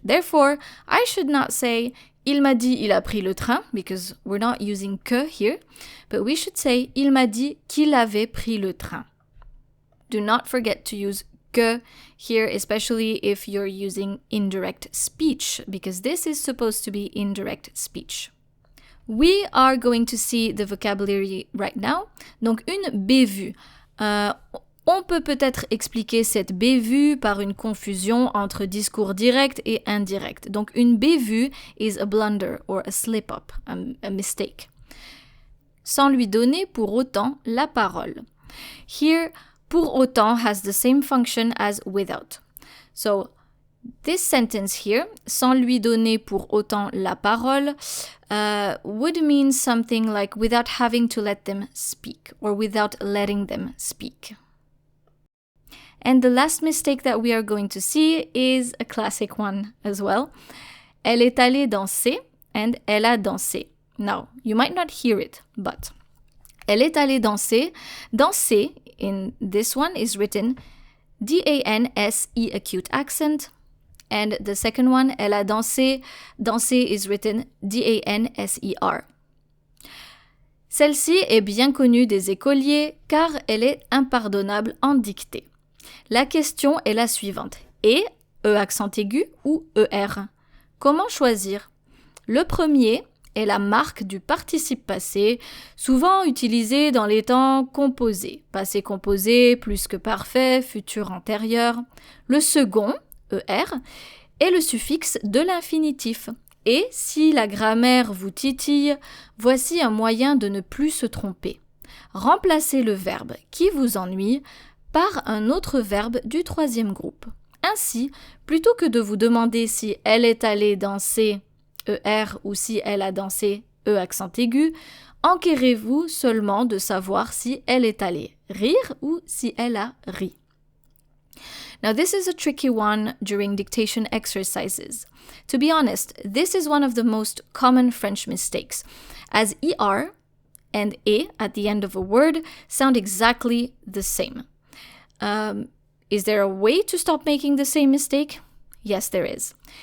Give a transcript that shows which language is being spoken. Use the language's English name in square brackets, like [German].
[English] Therefore, I should not say [French] il m'a dit il a pris le train [English] because we're not using que here, but we should say [French] il m'a dit qu'il avait pris le train. [English] Do not forget to use que here, especially if you're using indirect speech, because this is supposed to be indirect speech. We are going to see the vocabulary right now. [French] Donc, une bévue. On peut peut-être expliquer cette bévue par une confusion entre discours direct et indirect. [English] Donc, une bévue is a blunder or a slip-up, a mistake. [French] Sans lui donner pour autant la parole. [English] Here, pour autant has the same function as without. So, this sentence here, [French] sans lui donner pour autant la parole, [English] would mean something like without having to let them speak or without letting them speak. And the last mistake that we are going to see is a classic one as well. [French] Elle est allée danser and elle a dansé. [English] Now, you might not hear it, but [French] elle est allée danser. [English] Danser in this one is written D-A-N-S-E acute accent. And the second one, [French] elle a dansé. [English] Danser is written D-A-N-S-E-R. [French] Celle-ci est bien connue des écoliers car elle est impardonnable en dictée. La question est la suivante. Et, accent aigu ou ER? Comment choisir? Le premier est la marque du participe passé, souvent utilisé dans les temps composés. Passé composé, plus que parfait, futur antérieur. Le second, ER, est le suffixe de l'infinitif. Et si la grammaire vous titille, voici un moyen de ne plus se tromper. Remplacez le verbe qui vous ennuie par un autre verbe du troisième groupe. Ainsi, plutôt que de vous demander si elle est allée danser, ER, ou si elle a dansé, accent aigu, enquérez-vous seulement de savoir si elle est allée rire ou si elle a ri. [English] Now, this is a tricky one during dictation exercises. To be honest, this is one of the most common French mistakes, as ER and E at the end of a word sound exactly the same. Is there a way to stop making the same mistake? Yes, there is.